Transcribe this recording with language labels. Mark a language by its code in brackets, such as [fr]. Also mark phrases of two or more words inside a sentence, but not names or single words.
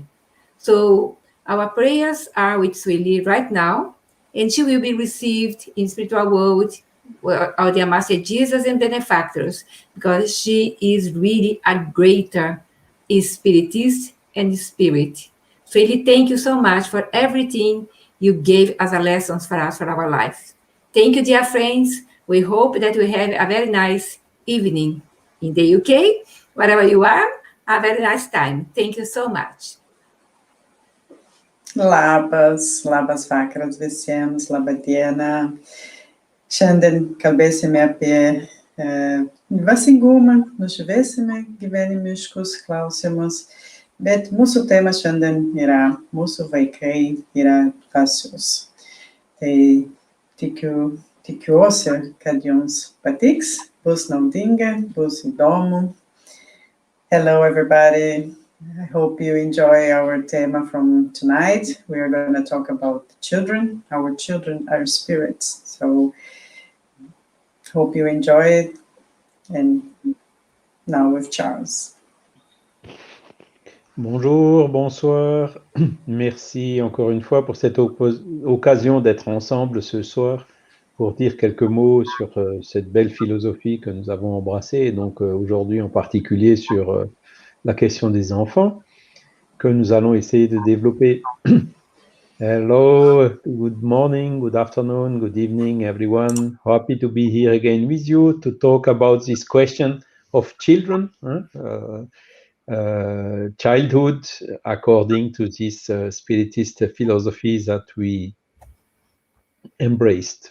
[en] So our prayers are with Sueli right now, and she will be received in spiritual world of the Master Jesus and benefactors, because she is really a greater spiritist and spirit. Sueli, thank you so much for everything you gave as a lessons for us for our life. Thank you, dear friends. We hope that we have a very nice evening in the UK, wherever you are, a very nice time. Thank you so much. [lt] Labas vakaras visiems, laba diena. Šiandien kalbėsime apie dvasingumą, nušviesime gyvenimiškus klausimus, bet mūsų tema šiandien yra mūsų vaikai yra dvasios. Tai tikiuosi, kad jums patiks, bus naudinga, bus įdomu. [en] Hello, everybody. I hope you enjoy our tema from tonight. We are going to talk about children. Our children are spirits. So, hope you enjoy it. And now with Charles. [fr] Bonjour, bonsoir. Merci encore une fois pour cette occasion d'être ensemble ce soir pour dire quelques mots sur cette belle philosophie que nous avons embrassée. Et donc aujourd'hui en particulier sur la question des enfants que nous allons essayer de développer. [en] Hello, good morning, good afternoon, good evening, everyone. Happy to be here again with you to talk about this question of children, childhood, according to this spiritist philosophy that we embraced.